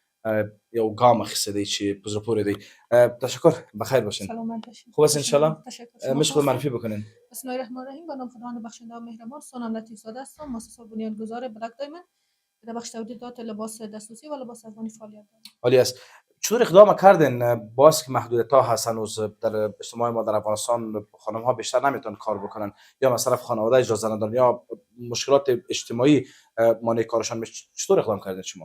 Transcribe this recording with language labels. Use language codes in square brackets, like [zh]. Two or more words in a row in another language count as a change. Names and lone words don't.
[ps] یو ګام اخیستی دی چې په زړه پورې دی. [fa] تشکر، بخیر باشین. سلامت باشین. خوب است انشالله. تشکر. میشه خود معرفی بکنین؟ [ar] بسم الله الرحمن الرحیم. [fa] به نام خداوند بخشنده و مهربان. سونم لطیف زاده هستم، مؤسسه بنیانگذار بلک دایموند در بخش تولیدات لباس دستوسی و لباس افغانی فعالیت دارم. عالی است. چطور اقدام کردین باز که محدودیت ها هست هنوز در اجتماع ما در افغانستان خانم ها بیشتر نمیتونن کار بکنن یا مثلا خانواده اجازه ندارن یا مشکلات اجتماعی مانع کارشان میشه، چطور اقدام کردین شما؟